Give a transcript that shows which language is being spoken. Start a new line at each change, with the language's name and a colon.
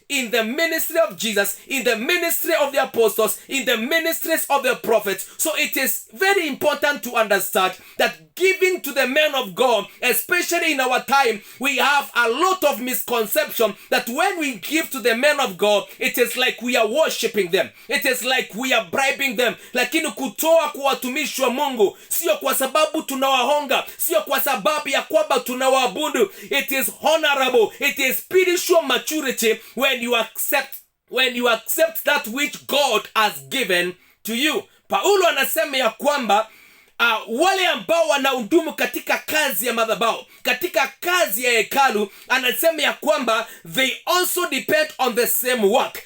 English: in the ministry of Jesus, in the ministry of the apostles, in the ministries of the prophets. So it is very important to understand that giving to the men of God, especially in our time, we have a lot of misconception that when we give to the men of God, it is like we are worshiping them. It is like we are bribing them.
Swahili: Lakini kutoa kwa watumishi wa Mungu sio kwa sababu tunawahonga, sio kwa sababu ya kwamba tunawaabudu.
English: It is honorable. It is spiritual maturity when you accept that which God has given to you.
Swahili: Paulo anasema ya kwamba wale ambao wanahudumu katika kazi ya madhabahu, katika kazi ya hekalu, anasema ya kwamba
English: they also depend on the same work.